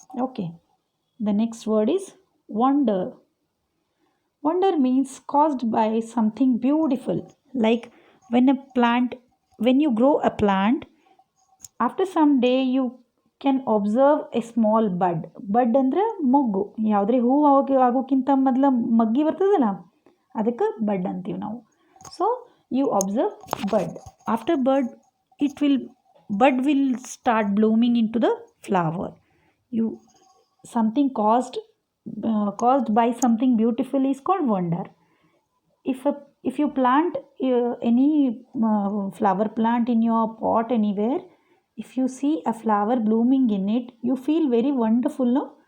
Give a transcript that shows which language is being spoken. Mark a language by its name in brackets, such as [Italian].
[English] Okay, the next word is wonder. Wonder means caused by something beautiful. Like when a plant, when you grow a plant, after some day you can observe a small bud. [Kannada] Bud ಅಂದ್ರೆ ಮೊಗ್ಗು. ಯಾವುದೇ ಹೂ ಆಗೋಕ್ಕಿಂತ ಮೊದಲ ಮಗ್ಗಿ ಬರ್ತದಲ್ಲ, ಅದಕ್ಕೆ ಬಡ್ ಅಂತೀವಿ ನಾವು. [English] So you observe bud. After bud it will bud will start blooming into the flower. You something caused by something beautiful is called wonder. If you plant any flower plant in your pot anywhere, if you see a flower blooming in it, you feel very wonderful, no?